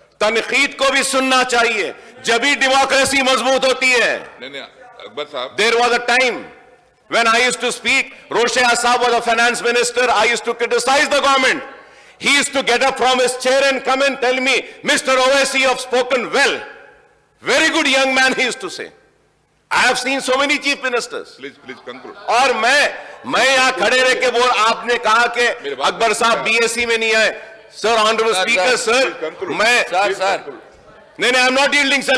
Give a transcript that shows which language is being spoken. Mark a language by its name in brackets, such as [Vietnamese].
[Urdu] تنقید کو بھی سننا چاہیے, جبھی ڈیموکریسی مضبوط ہوتی ہے. نہیں اکبر صاحب, [English] There was a time when I used to speak, Roshaya Saab was a finance minister, I used to criticize the government. He used to get up from his chair and come and tell me, Mr. Owaisi, you have spoken well. Very good young man, he used to say. I have seen so many chief ministers. please conclude. [Urdu] اور میں یہاں کھڑے رہ کے بول, آپ نے کہا کہ اکبر صاحب بی ایس سی میں نہیں آئے. [English] sir, honourable speaker, sir, [Urdu] میں نہیں, [English] I'm not yielding, sir.